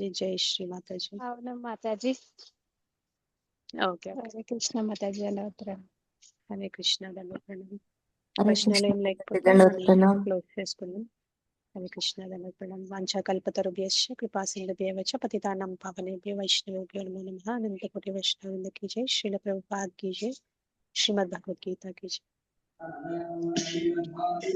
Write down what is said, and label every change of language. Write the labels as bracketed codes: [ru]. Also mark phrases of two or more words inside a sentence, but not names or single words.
[te] జై శ్రీ మాతాజీ. అవును మాతాజీ. ఓకే. హరే కృష్ణ మాతాజీ, ధన్యవాద ప్రణామం. హరే కృష్ణ, ధన్యవాద ప్రణామం. హరే ప్రశ్నలు కృష్ణ ఏం లేకపోతే ధన్యవాద మనం ప్రణామం. క్లోజ్ చేసుకుందాం. హరే కృష్ణ, ధన్యవాద ప్రణామం. [sa] వాంఛాకల్పతరుభ్యశ్చ కృపా సింధుభ్యవ చ పతితానాం పావనేభ్యో వైష్ణవేభ్యో నమో నమః. [hi] అనంత కోటి వైష్ణవృంద की जय. श्रील प्रभुपाद की जय. श्रीमद् भगवद गीता की जय.